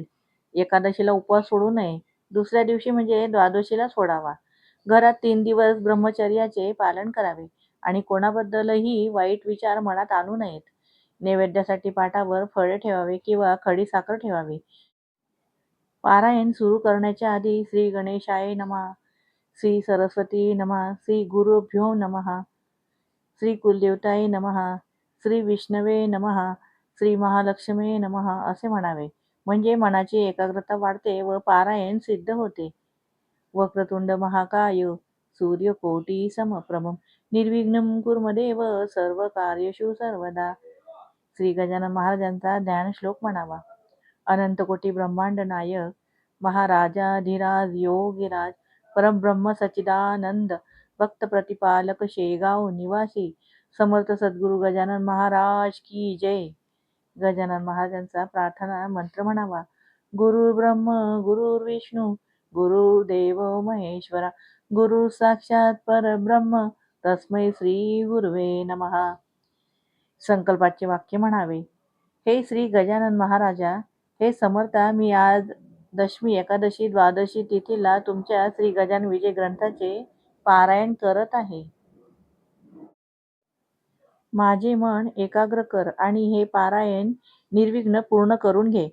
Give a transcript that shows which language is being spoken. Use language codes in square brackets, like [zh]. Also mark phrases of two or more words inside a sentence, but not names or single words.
[mr] एकादशीला उपवास सोडू नये. दुसऱ्या दिवशी म्हणजे द्वादशीला सोडावा. घरात 3 दिवस ब्रह्मचर्याचे पालन करावे आणि कोणाबद्दलही वाईट विचार मनात आणू नयेत. नैवेद्यासाठी पाटावर फळे ठेवावे किंवा खडी साखर ठेवावी. पारायण सुरू करण्याच्या आधी [sa] श्री गणेशाय नमः, श्री सरस्वती नमः, श्री गुरुभ्यो नमः, श्री कुलदेवताय नमः, श्री विष्णवे नमः, श्री महालक्ष्मी नमः [mr] असे म्हणावे. म्हणजे मनाची एकाग्रता वाढते व पारायण सिद्ध होते. [sa] वक्रतुंड महाकाय सूर्यकोटी समप्रभं निर्विघ्नं कुर्मदेव सर्वकार्येषु सर्वदा. [mr] श्री गजानन महाराजांचा ध्यान श्लोक म्हणावा. अनंतकोटी ब्रह्मांड नायक महाराजाधिराज योगीराज परब्रह्म सच्चिदानंद भक्त प्रतिपालक शेगाव निवासी समर्थ सद्गुरू गजानन महाराज की जय. गजानन महाराजांचा प्रार्थना मंत्र म्हणावा. [sa] गुरुर्ब्रह्म गुरुर्विष्णू गुरुर्देव महेश्वरा गुरु साक्षात परब्रह्म तस्मै श्री गुरुवे नमः. [mr] संकल्पाचे वाक्य म्हणावे. हे श्री गजानन महाराजा, हे समर्था, मी आज दशमी एकादशी द्वादशी तिथीला तुमच्या श्री गजानन विजय ग्रंथाचे पारायण करत आहे. माझे मन एकाग्र कर आणि हे पारायण निर्विघ्न पूर्ण करून घे.